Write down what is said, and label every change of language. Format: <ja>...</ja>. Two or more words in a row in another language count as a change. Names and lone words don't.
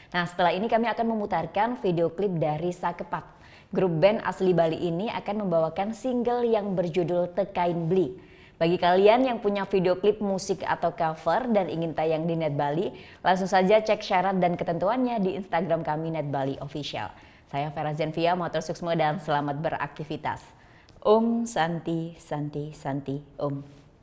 <id>Nah, setelah ini kami akan memutarkan video klip dari Sakepat. Grup band asli Bali ini akan membawakan single yang berjudul Tekain Bli. Bagi kalian yang punya video klip musik atau cover dan ingin tayang di Net Bali, langsung saja cek syarat dan ketentuannya di Instagram kami Net Bali Official. Saya Vera Zenvia,</id> <ban>motor suksma</ban> <id>dan selamat beraktivitas.</id> <sa>Om Santi Santi Santi Om.</sa>